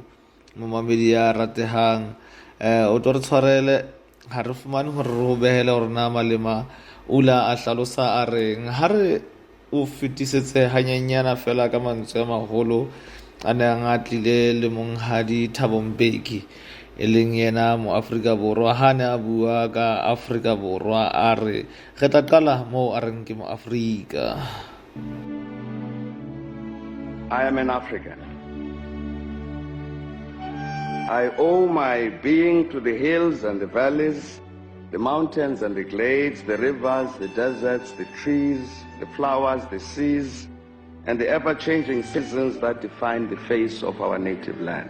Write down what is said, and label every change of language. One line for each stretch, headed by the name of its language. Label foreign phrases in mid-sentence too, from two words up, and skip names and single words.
Southern Sotho: Momamedi ya ratehang o tlo re tshwarele ha re fumane hore re ho behele hore na Malema ula a hlalosa a reng ha re o fetisetse hanyanyana fela ka mantswe a maholo a ne a ngatlile le monghadi Thabo Mbeki e leng yena mo Afrika Borwa ha ne a bua ka Afrika Borwa a re re tla qala mo a reng ke mo Afrika.
English: I am an African. I owe my being to the hills and the valleys, the mountains and the glades, the rivers, the deserts, the trees, the flowers, the seas, and the ever-changing seasons that define the face of our native land.